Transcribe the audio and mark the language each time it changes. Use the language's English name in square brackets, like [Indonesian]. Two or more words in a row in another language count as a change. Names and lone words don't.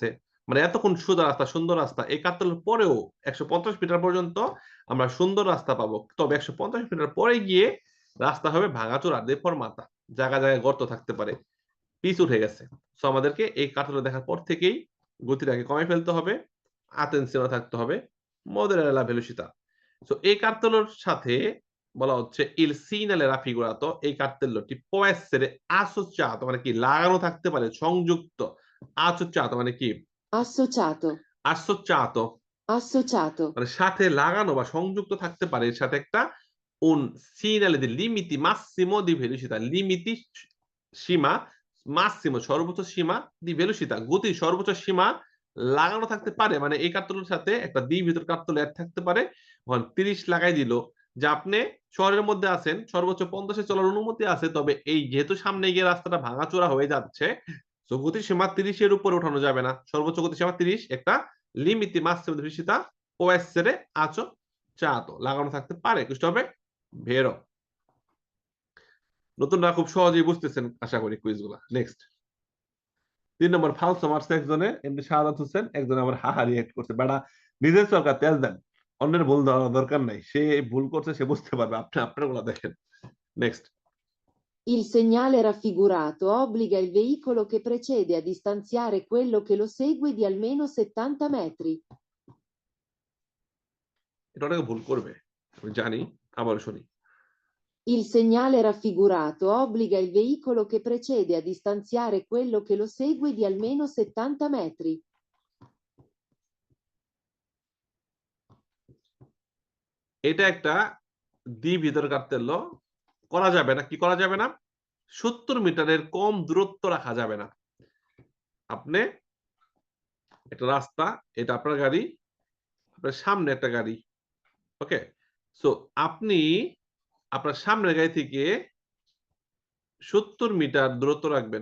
[Bangla] মানে এতক্ষণ সোজা রাস্তা, সুন্দর রাস্তা, এই কার্তেলের পরেও ১৫০ মিটার পর্যন্ত আমরা সুন্দর রাস্তা পাবো, তবে ১৫০ মিটার পরে গিয়ে রাস্তা হবে ভাঙাচোরা, দে ফরমাতা, জায়গায় জায়গায় গর্ত থাকতে পারে, পিচ উঠে গেছে। সো আমাদেরকে এই কার্তেল দেখার পর থেকেই গতিটাকে কমায় ফেলতে হবে, আতেনসিওনে থাকতে হবে, [Italian] moderare la velocità। [Bangla] সো এই কার্তেলের সাথে বলা হচ্ছে [Italian] il segnale raffigurato, [Bangla] এই কার্তেল্যটি [Italian] può essere associato [Bangla] মানে কি লাগানো থাকতে পারে, সংযুক্ত, associato মানে কি Associato. associato Associato. মানে সাথে লাগানো বা সংযুক্ত থাকতে পারে এর সাথে একটা [Italian] un segnale di limiti massimo di velocità, [Bangla] লিমিটি সীমা, মাসিমো সর্বোচ্চ সীমা, [Italian] di velocità [Bangla] গতির সর্বোচ্চ সীমা লাগানো থাকতে পারে। মানে এই কার্তলের সাথে একটা দ্বি ভিতর কার্তল অ্যাড থাকতে পারে। ৩০ লাগাই দিল যে আপনি শহরের মধ্যে আছেন, সর্বোচ্চ ৫০ এ চলার অনুমতি আছে, তবে এই যেহেতু সামনে গিয়ে রাস্তাটা ভাঙাচোরা হয়ে যাচ্ছে, তো গতির সীমা ৩০ এর উপরে উঠানো যাবে না, সর্বোচ্চ গতির সীমা ৩০, একটা [Italian] limiti massimo di velocità può essere associato [Bangla] লাগানো থাকতে পারে। বুঝতে হবে ভেরো। নতুনরা খুব সহজেই বুঝতেছেন আশা করি কুইজগুলা। নেক্সট ৩ নম্বর ফালসো মারছে একজনে, এমনি শাহাদাত হোসেন, একজনে আবার হাহা রিয়েক্ট করছে। বেটা নিজের সরকার তেল দেন, অন্যের ভুল ধরার দরকার নাই, সে ভুল করছে সে বুঝতে পারবে, আপনি আপনার গুলা দেখেন। নেক্সট [Italian] Il segnale raffigurato obbliga il veicolo che precede a distanziare quello che lo segue di almeno 70 metri. [Bangla] এটা অনেকে ভুল করবে, আমি জানি, আবার শুনি। [Italian] Il segnale raffigurato obbliga il veicolo che precede a distanziare quello che lo segue di almeno 70 metri. [Bangla] এটা একটা দ্বিভিতর কার্তেল্য, করা যাবে না। কি করা যাবে না? ৭০ মিটারের কম দূরত্ব রাখা যাবে না। আপনি একটা রাস্তা, এটা আপনার গাড়ি, আপনার সামনে একটা গাড়ি, ওকে, সো আপনি আপনার সামনের গাড়ি থেকে ৭০ মিটার দূরত্ব রাখবেন।